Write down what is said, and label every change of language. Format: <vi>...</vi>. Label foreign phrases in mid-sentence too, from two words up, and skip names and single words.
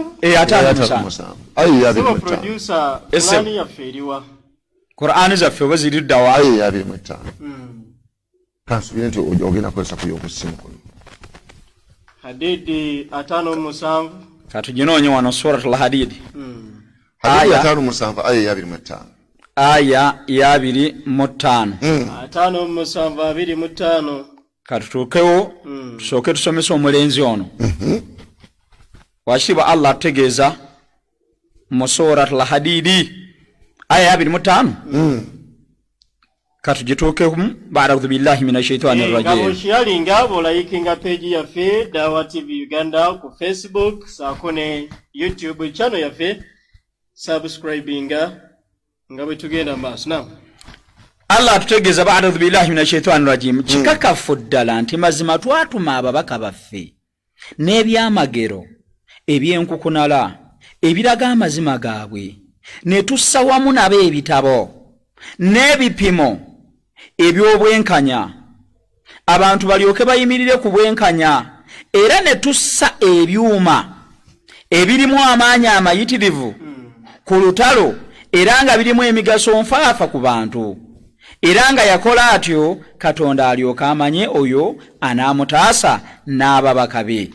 <lg>5:7 ayi ya sebo producer plani ya feriwa Qur'an zaffe oba ziri ddawa ayi ya 5 kansubire nti ogenda kukozesa ku y'okusimu kuno Hadid 5:7 katuginoonye wano suratul hadid hadid 5:7 ayi ya 5 aya ya 2:5 5:7 katutuukewo tusooke tusomesa omulenzi ono washiba Allah ategeeza mu suratul hadid aya ya 2:5 katugituukemu</lg> <ar>أعوذ بالله من الشيطان الرجيم</ar> <lg>ngabo sharinga bolayikinga page yaffe Dawa TV Uganda ku Facebook saako ne YouTube channel yaffe subscribinga nga bwe tugenda maaso na Allah atutegeeza</lg> <ar>أعوذ بالله من الشيطان الرجيم</ar> <lg>kikakafu ddala nti mazima twatuma ababaka baffe n'ebyamagero ebyenkukunala ebiraga amazima gaabwe ne tussa wamu nabo ebitabo n'ebipimo eby'obwenkanya abantu balyoke bayimirire ku bwenkanya era ne tussa ebyuma ebirimu amaanyi amayitirivu ku lutalo era nga birimu emigaso nfaafa ku bantu era nga yakola atyo Katonda alyoka amanye oyo anaamutaasa n'ababaka be</lg>